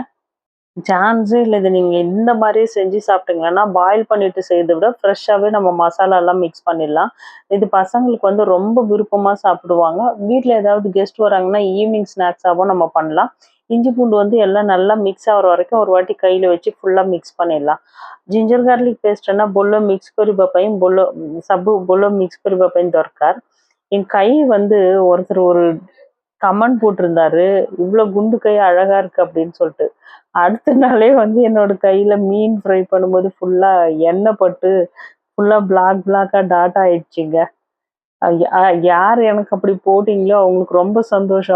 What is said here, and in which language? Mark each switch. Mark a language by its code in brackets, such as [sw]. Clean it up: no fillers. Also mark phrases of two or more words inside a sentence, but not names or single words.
[ta] சான்ஸே இல்லை, இது நீங்கள் இந்த மாதிரியே செஞ்சு சாப்பிட்டீங்கன்னா பாயில் பண்ணிட்டு செய்யறதை விட ஃப்ரெஷ்ஷாகவே நம்ம மசாலாலாம் மிக்ஸ் பண்ணிடலாம். இது பசங்களுக்கு வந்து ரொம்ப விருப்பமாக சாப்பிடுவாங்க. வீட்டில் ஏதாவது கெஸ்ட் வராங்கன்னா [en] eveningஅ snacksஆகவும் [ta] நம்ம பண்ணலாம். இஞ்சி பூண்டு வந்து எல்லாம் நல்லா மிக்ஸ் ஆகிற வரைக்கும் ஒரு வாட்டி கையில் வச்சு ஃபுல்லாக மிக்ஸ் பண்ணிடலாம். [en] ginger garlic pasteଟା bowl mix [or] କରିବା ପାଇଁ [en] bowl mix [or] କରିବା ପାଇଁ ଦରକାର. [ta] என் கை வந்து ஒருத்தர் ஒரு கமெண்ட் போட்டிருந்தாரு, இவ்வளோ குண்டு கை அழகா இருக்கு அப்படின்னு சொல்லிட்டு. அடுத்த நாளே வந்து என்னோட கையில மீன் ஃப்ரை பண்ணும்போது ஃபுல்லா எண்ணெய் பட்டு [en] fullஆ blackஆ dot [ta] ஆயிடுச்சுங்க. யார் எனக்கு அப்படி போட்டிங்களோ அவங்களுக்கு ரொம்ப சந்தோஷம்.